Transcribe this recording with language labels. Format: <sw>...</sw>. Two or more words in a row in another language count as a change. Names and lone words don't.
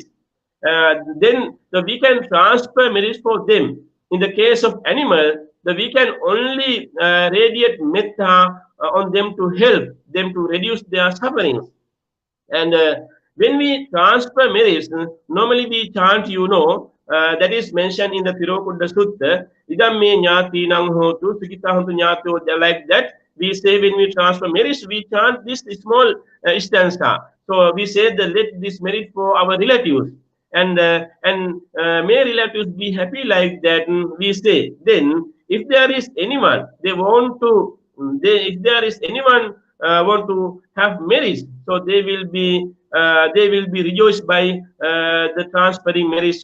<en>Then we can transfer merits for them. In the case of animal, we can only radiate metta on them to help them to reduce their sufferings. And when we transfer merits, normally we chant, that is mentioned in the Tirokudda Sutta,</en> <pi>idam me nyati nang hotu, sukita hontu nyato,</pi> <en>like that. We say when we transfer merits, we chant this small stanza. So we say that let this merit for our relatives. And may relatives be happy like that. We say, then if there is anyone, if there is anyone want to have merits, so they will be rejoiced by the transferring merits.</en>